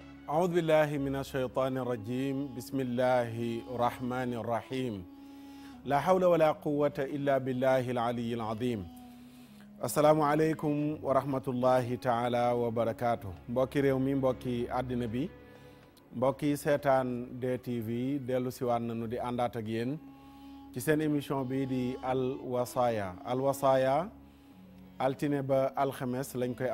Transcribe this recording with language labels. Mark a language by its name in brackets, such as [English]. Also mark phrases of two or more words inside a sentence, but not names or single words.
[Arabic] أعوذ بالله من الشيطان الرجيم بسم الله الرحمن الرحيم لا حول ولا قوة إلا بالله العلي العظيم السلام عليكم ورحمة الله تعالى وبركاته [Wolof] mbokki réew mi mbokki àddina bi mbokki seetaan DTV dellu siwaat nañu di àndaat ak yéen ci seen émission bi di Al Wasaaya altine ba alxames lañ koy